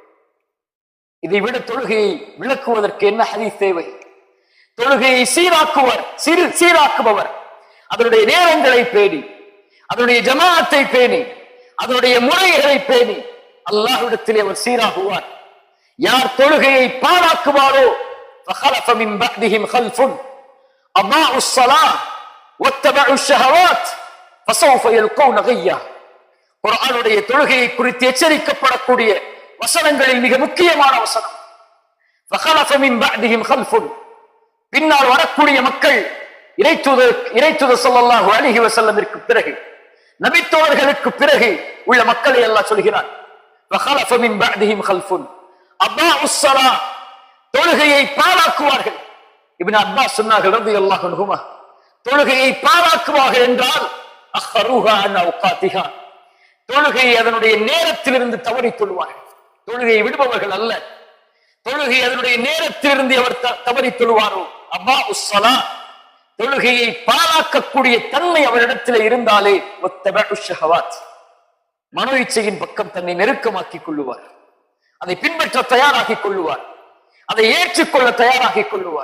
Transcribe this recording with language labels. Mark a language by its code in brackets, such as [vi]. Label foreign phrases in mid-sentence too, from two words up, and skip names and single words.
[ta] இதை விட தொழுகையை விளக்குவதற்கு என்ன ஹதீஸ் தேவை? தொழுகையை சீராக்குபவர் அதனுடைய நேரங்களை பேணி, அதனுடைய ஜமாஅத்தை பேணி, அதனுடைய முறைகளை பேணி அல்லாஹ்விடத்திலே அவர் சீராகுவார். யார் தொழுகையை பாழாக்குவாரோ, [ar] فخلف من بعدهم خلف أضاعوا الصلاة واتبعوا الشهوات فسوف يلقون غيا. [ta] குர்ஆனுடைய தொழுகையை குறித்து எச்சரிக்கப்படக்கூடிய வசனங்களில் மிக முக்கியமான வசனம் [ar] فخلف من بعدهم خلف, [ta] பின்னால் வரக்கூடிய மக்கள், இறைத்தூதர் [ar] صلى الله عليه [ta] வஸல்லமிற்கு பிறகு, நபித்தோழர்களுக்கு பிறகு உள்ள மக்களை அல்லாஹ் சொல்கிறான். [ar] فخلف من بعدهم خلف أضاعوا الصلاة, [ta] தொழுகையை பாழாக்குவார்கள். இப்னு அப்பாஸ் சொன்னார்கள் [ar] رضي الله عنهما, [ta] தொழுகையை பாழாக்குவார்கள் என்றால் [ar] أخروها عن أوقاتها, [ta] தொழுகையை அதனுடைய நேரத்திலிருந்து தவறி தொழுவார்கள். தொழுகையை விடுபவர்கள் அல்ல, தொழுகை அதனுடைய நேரத்திலிருந்து அவர் தவறி தொழுவாரோ [ar] أضاعوا الصلاة, [ta] தொழுகையை பாழாக்கக்கூடிய தன்மை அவரிடத்தில் இருந்தாலே [ar] واتبعوا الشهوات, [ta] மனோ இச்சையின் பக்கம் தன்னை நெருக்கமாக்கிக் கொள்ளுவார், அதை பின்பற்ற தயாராகிக் கொள்ளுவார், அதை ஏற்றுக்கொள்ள தயாராகிக் கொள்ளுவார்.